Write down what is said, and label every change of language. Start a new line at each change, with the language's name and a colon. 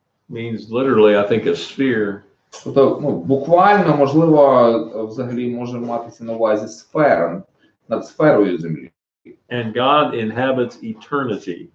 English: Means literally, I think, a sphere.
Ukrainian: Тобто, буквально, можливо, взагалі може матися на увазі сфера, над сферою землі.
English: And God inhabits eternity.